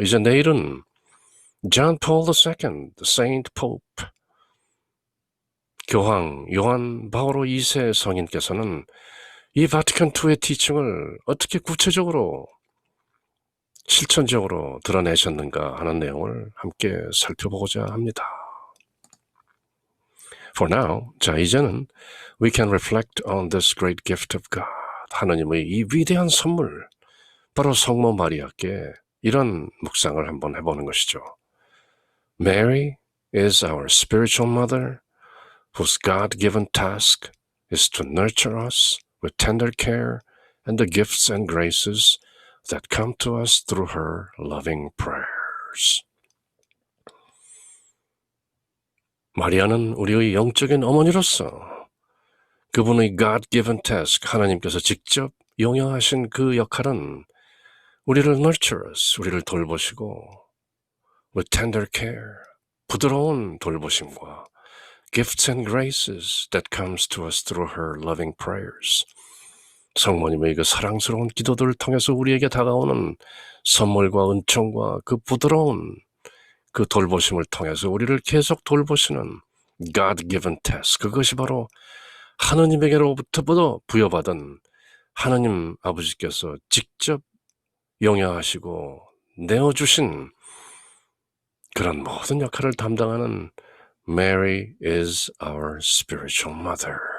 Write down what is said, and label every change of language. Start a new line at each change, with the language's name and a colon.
Korean: 이제 내일은 John Paul II, Saint Pope, 교황 요한 바오로 2세 성인께서는 이 바티칸 II의 티칭을 어떻게 구체적으로 실천적으로 드러내셨는가 하는 내용을 함께 살펴보고자 합니다.
English: For now,
Korean: 자 이제는
English: we can reflect on this great gift of God.
Korean: 하나님의 이 위대한 선물, 바로 성모 마리아께 이런 묵상을 한번 해보는 것이죠.
English: Mary is our spiritual mother, whose God-given task is to nurture us with tender care and the gifts and graces that come to us through her loving prayers.
Korean: 마리아는 우리의 영적인 어머니로서 그분의
English: God-given task,
Korean: 하나님께서 직접 용여하신 그 역할은 우리를
English: nurture us,
Korean: 우리를 돌보시고
English: with tender care,
Korean: 부드러운 돌보심과
English: gifts and graces that comes to us through her loving prayers.
Korean: 성모님의 그 사랑스러운 기도들을 통해서 우리에게 다가오는 선물과 은총과 그 부드러운 그 돌보심을 통해서 우리를 계속 돌보시는 God-given task, 그것이 바로 하느님에게로부터 부여받은 하느님 아버지께서 직접 용여하시고 내어주신 그런 모든 역할을 담당하는
English: Mary is our spiritual mother.